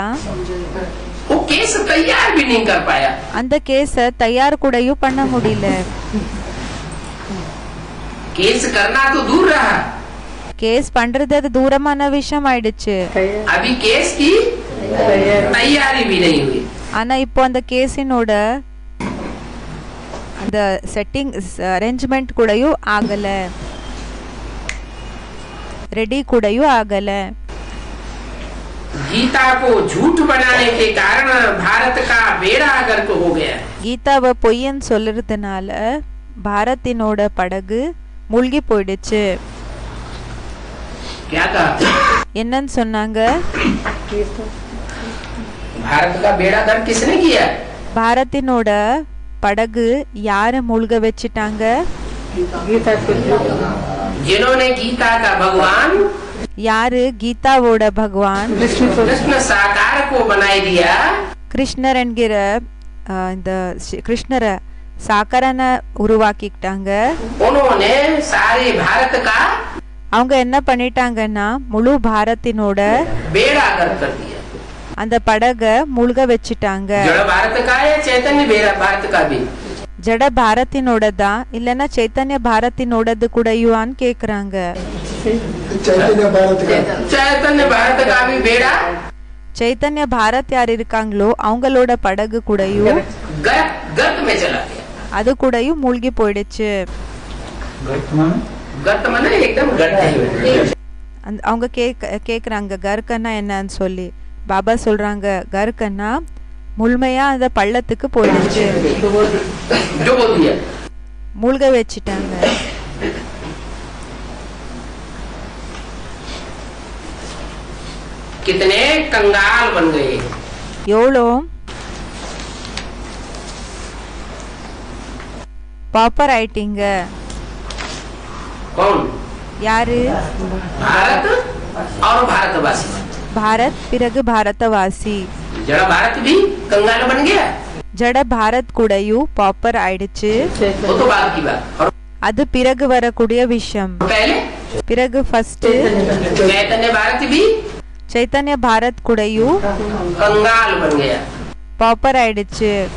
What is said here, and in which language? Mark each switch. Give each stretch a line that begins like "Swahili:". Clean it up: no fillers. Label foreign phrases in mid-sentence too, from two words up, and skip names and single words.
Hindi: वो केस तैयार भी नहीं कर पाया।
Tamil: அந்த கேஸ தயார் கூடயும் பண்ண முடியல.
Hindi: केस करना तो दूर रहा,
Tamil: கேஸ் பண்றது அது தூரமான விஷயம் ஆயிடுச்சு.
Hindi: अभी केस की तैयारी भी नहीं हुई।
Tamil: ஆனா இப்போ அந்த கேஸினோட அந்த
English: setting arrangement
Tamil: கூடயும் ஆகல, ரெடி கூடயும் ஆகல.
Hindi: गीता को झूठ बनाने के कारण भारत का बेड़ा गर्क हो गया।
Tamil: கீதாவை பொய்யன்னு சொல்றதுனால பாரத்தினோட படகு மூழ்கி போயிடுச்சு.
Hindi: क्या कहा?
Tamil: என்னன்னு சொன்னாங்க?
Hindi: भारत का बेड़ा गर्क किसने किया?
Tamil: பாரத்தினோட படகு யாரை மூழ்க வச்சிட்டாங்க?
Hindi: जिन्होंने गीता का भगवान
Tamil: யாரு? கீதாவோட பகவான்
Hindi: कृष्ण साकार को बनाई दिया।
Tamil: கிருஷ்ணர் என்கிற இந்த கிருஷ்ணரை சாக்கரன உருவாக்கிட்டாங்க.
Hindi: उन्होंने सारे भारत का
Tamil: அவங்க என்ன பண்ணிட்டாங்கன்னா முழு பாரத்தினோட
Hindi: बेड़ा गर्क कर दिया।
Tamil: அந்த படக மூழ்க வச்சிட்டாங்க.
Hindi: जड़ भारत का है, चैतन्य बेड़ा भारत का भी।
Tamil: ஜட பாரத்தினோடதா இல்லைன்னா சைத்தன்ய பாரத்தினோடது கூடயுவான்னு கேக்குறாங்க.
Hindi: चैतन्य भारत का चैतन्य भारत का भी बेड़ा
Tamil: சைத்தன்ய பாரத் யார் இருக்காங்களோ அவங்களோட படகு கூடயும்
Hindi: गर्त में चला गया।
Tamil: அது கூடயும் மூழ்கி போயிடுச்சு.
Hindi: गर्त माने एकदम गर्त है।
Tamil: அவங்க கேக்குறாங்க கர்க்கன்னா என்னன்னு சொல்லி. பாபா சொல்றாங்க கர்க்கன்னா முழுமையா அந்த பள்ளத்துக்கு போயிடுச்சு,
Hindi: डुबो दिया।
Tamil: மூழ்க வச்சிட்டாங்க.
Hindi: कितने कंगाल बन गए।
Tamil: எவ்வளோ பாப்பர் ஆயிட்டீங்க.
Hindi: कौन?
Tamil: யாரு?
Hindi: भारत और भारतवासी।
Tamil: பாரத் பிறகு பாரதவாசி.
Hindi: जड़ा भारत भी कंगाल बन गया,
Tamil: ஜட பாரத் கூடயும் பாப்பர் ஆயிடுச்சு.
Hindi: वो तो बात की बात। और
Tamil: அது பிறகு வரக்கூடிய விஷயம்.
Hindi: पहले
Tamil: பிறகு ஃபர்ஸ்ட்
Hindi: चैतन्य भारत भी
Tamil: சைத்தன்ய பாரத் கூடயும்
Hindi: कंगाल बन गया,
Tamil: பாப்பர் ஆயிடுச்சு.